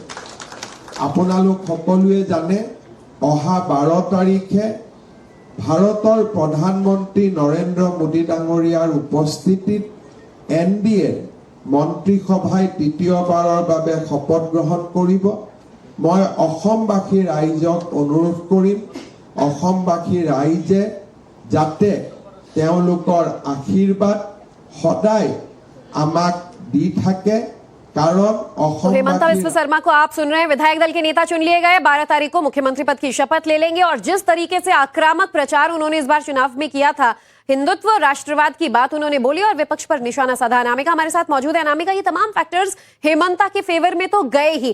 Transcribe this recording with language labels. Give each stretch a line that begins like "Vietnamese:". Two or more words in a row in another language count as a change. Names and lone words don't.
Assamese: আপোনালোক সকলোৱে জানে অহা 12 তাৰিখে ভাৰতৰ প্ৰধানমন্ত্ৰী নৰেন্দ্ৰ মোদী ডাঙৰীয়াৰ উপস্থিতিত NDA মন্ত্ৰীসভাই তৃতীয়বাৰৰ বাবে শপত গ্ৰহণ কৰিব। মই অসমবাসী ৰাইজক অনুৰোধ কৰিম অসমবাসী ৰাইজে যাতে তেওঁলোকৰ আশীৰ্বাদ সদায় আমাক দি থাকে कारण
Hindi: हेमंता बिस्वा शर्मा को आप सुन रहे हैं। विधायक दल के नेता चुन लिए गए, 12 तारीख को मुख्यमंत्री पद की शपथ ले लेंगे। और जिस तरीके से आक्रामक प्रचार उन्होंने इस बार चुनाव में किया था, हिंदुत्व राष्ट्रवाद की बात उन्होंने बोली और विपक्ष पर निशाना साधा। अनामिका हमारे साथ मौजूद है। अनामिका, ये तमाम फैक्टर्स हेमंता के फेवर में तो गए ही।